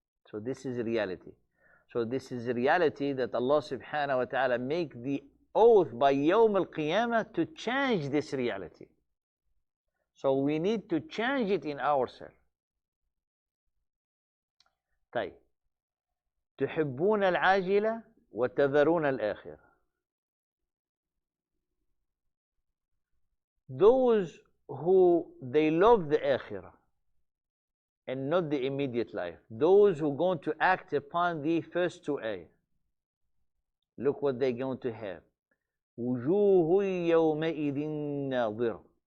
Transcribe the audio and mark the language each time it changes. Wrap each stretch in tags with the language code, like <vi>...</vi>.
<en>So this is reality. So this is a reality that Allah subhanahu wa ta'ala make the oath by Yawm al-Qiyamah to change this reality. So we need to change it in ourselves.</en> <ar>طيب. تحبون العاجلة وتذرون الآخرة.</ar> <en>Those who they love the akhirah and not the immediate life, those who are going to act upon the first two ayahs, look what they're going to have.</en> <ar>وجوه يومئذ ناظرة.</ar>